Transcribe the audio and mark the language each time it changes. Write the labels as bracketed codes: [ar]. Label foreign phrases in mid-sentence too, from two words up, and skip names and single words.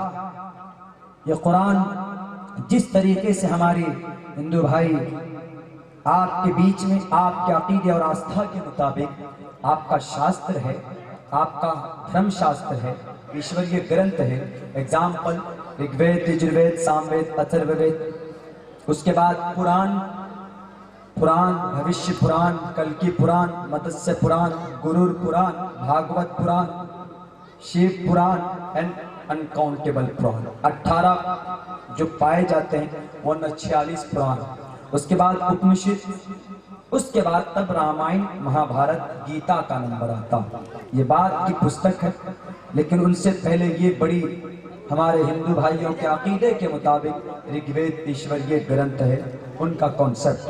[ur] یہ قرآن جس طریقے سے ہماری ہندو بھائی آپ کے بیچ میں آپ کے عقیدے اور آستھا کے مطابق آپ کا شاستر ہے، آپ کا دھرم شاستر ہے، ایشوریہ گرنتھ ہے. ایگزامپل رگ وید، یجروید، سام وید، اتھرو وید. اس کے بعد پران، بھوشیہ پران، کلکی پران، متسیہ پران، گرور پران، بھاگوت پران، شیو پران [en] and uncountable [ur] پران. 18 جو پائے جاتے ہیں 46 پران. اس کے بعد اپنشد، اس کے بعد تب رامائن، مہا بھارت، گیتا کا نمبر آتا. یہ بات کی پستک ہے لیکن ان سے پہلے یہ بڑی ہمارے ہندو بھائیوں کے عقیدے کے مطابق رگ وید ایشوریہ گرنتھ ہے، ان کا کانسیپٹ ہے.